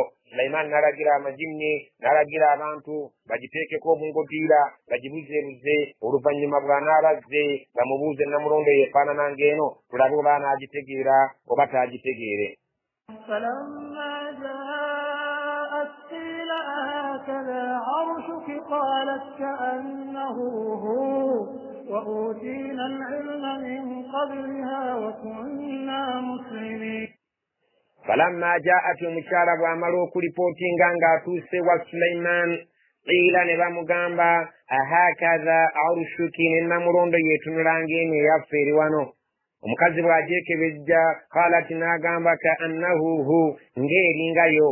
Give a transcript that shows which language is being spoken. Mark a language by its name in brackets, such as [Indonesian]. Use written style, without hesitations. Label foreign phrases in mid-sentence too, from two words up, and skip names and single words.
[Ganda] Sulaiman n'alagira amajinni, n'alagira abantu bagiteekeko obungodiira bagibuzeebuze, oluvannyuma bw'anaabazze bamubuuze namulondo ye efaanana ng'eno, tulabe oba anaagitegeera oba taagitegeere. [Arabic] فلما جاءت قيل أهكذا عرشك قالت كأنه هو وأوتينا العلم من قبلها وكنا مسلمين. فلما جاءت [Ganda] omukyala bw'amala okulipootinga ng'atuuse wa Sulaiman, qiila ne bamugamba [Arabic] أهكذا عرشك, [Ganda] ne namulondo yeetunulanga eno eyaffe eri wano. Omukazi bw'agyekebejja, qaalat n'agamba [Arabic] كأنه هو, [Ganda] ng'eringayo.